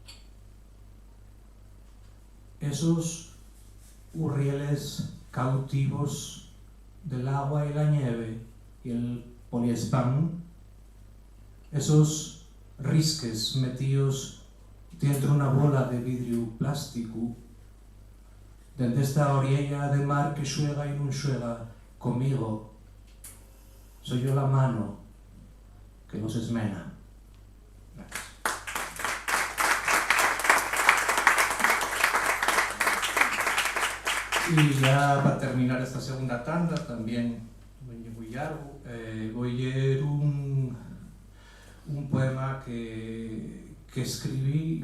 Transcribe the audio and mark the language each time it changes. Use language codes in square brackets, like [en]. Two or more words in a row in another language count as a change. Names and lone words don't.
[es] Esos urrieles cautivos del agua y la nieve y el poliespán esos risques metidos dentro de una bola de vidrio plástico, [ast] dende esta orilla de mar que xuega e non xuega comigo, [es] soy yo la mano que nos esmena. Gracias. Y ya para terminar esta segunda tanda, también muy largo, voy a leer un poema que escribí,